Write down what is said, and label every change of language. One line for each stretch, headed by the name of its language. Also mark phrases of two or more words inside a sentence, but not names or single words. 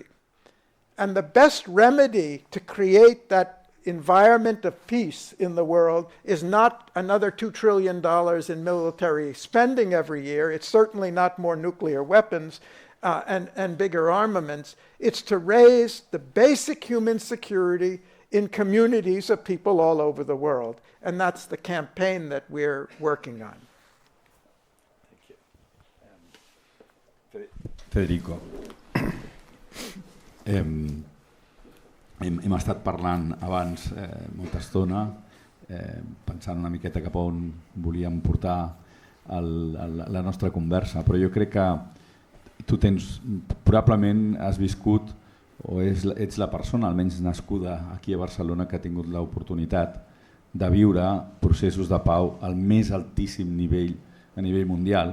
English: And the best remedy to create that environment of peace in the world is not another $2 trillion in military spending every year. It's certainly not more nuclear weapons and bigger armaments. It's to raise the basic human security in communities of people all over the world. And that's the campaign that we're working on.
Catalan: Federico, hem estat parlant abans molta estona, pensant una miqueta cap a on volíem portar la nostra conversa, però jo crec que tu probablement has viscut o ets la persona, almenys nascuda aquí a Barcelona, que ha tingut l'oportunitat de viure processos de pau al més altíssim nivell a nivell mundial.